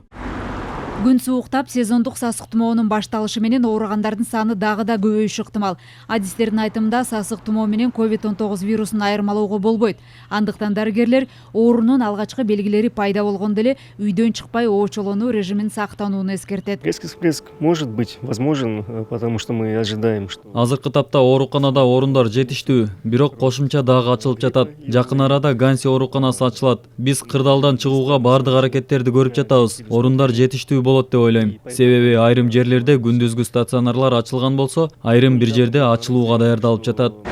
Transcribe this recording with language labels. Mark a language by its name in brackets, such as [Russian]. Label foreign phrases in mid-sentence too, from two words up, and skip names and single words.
[Kyrgyz] Күн сууктап, сезондук сасык тумоонун башталышы менен ооругандардын саны дагы да көбөйүшү ыктымал. Адистердин айтымында сасык тумоо менен COVID-19 вирусун айырмалоого болбойт. Андыктан дарыгерлер оорунун алгачкы белгилери пайда болгондо эле үйдөн чыкпай оочолонуу режимин сактанууну эскертет. [Russian] Резкий всплеск может быть возможен, потому что мы ожидаем, что... [Kyrgyz] Азыркы тапта ооруканада орундар жетиштүү, бирок кошумча дагы ачылып жатат. Жакын арада Ганси ооруканасы ачылат. Биз кырдаалдан чыгууга бардык аракеттерди көрүп жатабыз. Орундар жетиштүү болот деп ойлойм. Себеби айрым жерлерде күндүзгү стационарлар ачылган болсо, айрым бир жерде ачылууга даярдалып жатат.